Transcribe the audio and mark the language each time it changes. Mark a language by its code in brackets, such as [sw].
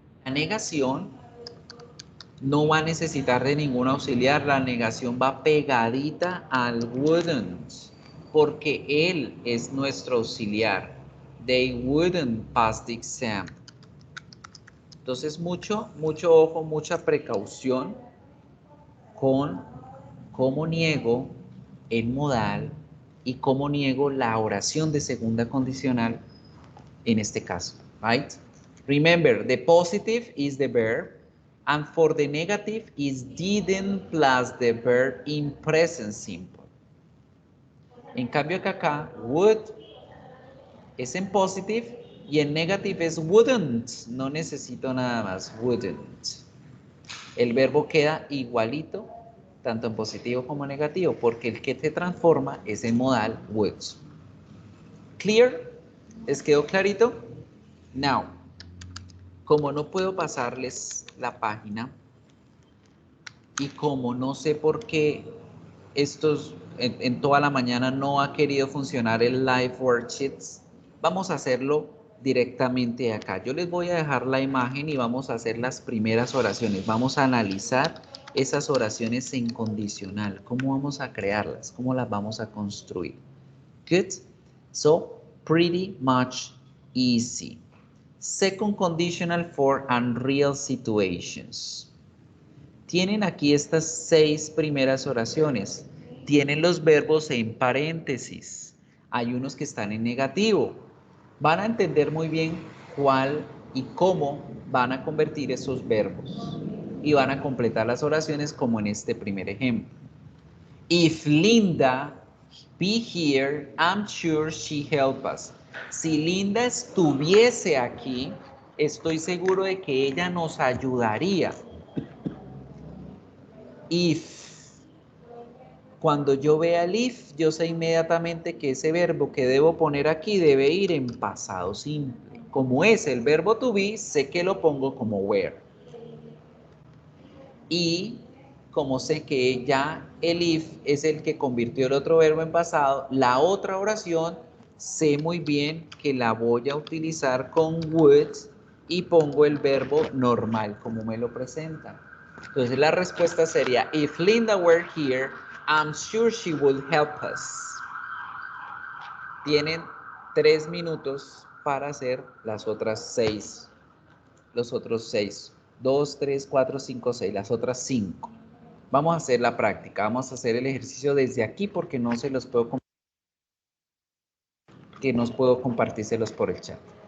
[es] negación no va a necesitar de ningún auxiliar, la negación va pegadita al wouldn't, porque él es nuestro auxiliar. [en] They wouldn't pass the exam. [es] Entonces, mucho ojo, mucha precaución con cómo niego el modal y cómo niego la oración de segunda condicional en este caso, right? [en] Remember, the positive is the verb, and for the negative is didn't plus the verb in present simple. [es] En cambio que acá, would es en positive y en negative es wouldn't. No necesito nada más, wouldn't. El verbo queda igualito, tanto en positivo como en negativo, porque el que se transforma es el modal would. ¿Clear? ¿Les quedó clarito? Now, como no puedo pasarles la página y como no sé por qué estos en toda la mañana no ha querido funcionar el live worksheets, vamos a hacerlo directamente acá. Yo les voy a dejar la imagen y vamos a hacer las primeras oraciones. Vamos a analizar esas oraciones en condicional. ¿Cómo vamos a crearlas? ¿Cómo las vamos a construir? [en] Good. So, pretty much easy. Second conditional for unreal situations. [es] Tienen aquí estas 6 primeras oraciones. Tienen los verbos en paréntesis. Hay unos que están en negativo. Van a entender muy bien cuál y cómo van a convertir esos verbos. Y van a completar las oraciones como en este primer ejemplo. [en] If Linda be here, I'm sure she help us. [es] Si Linda estuviese aquí, estoy seguro de que ella nos ayudaría. If. Cuando yo vea el if, yo sé inmediatamente que ese verbo que debo poner aquí debe ir en pasado simple. Como es el verbo to be, sé que lo pongo como were. Y como sé que ya el if es el que convirtió el otro verbo en pasado, la otra oración sé muy bien que la voy a utilizar con would y pongo el verbo normal como me lo presentan. Entonces la respuesta sería, [en] if Linda were here, I'm sure she would help us. [es] Tienen 3 minutos para hacer las otras 6. Los otros 6. 2, 3, 4, 5, 6. Las otras 5. Vamos a hacer la práctica. Vamos a hacer el ejercicio desde aquí porque no se los puedo compartírselos por el chat.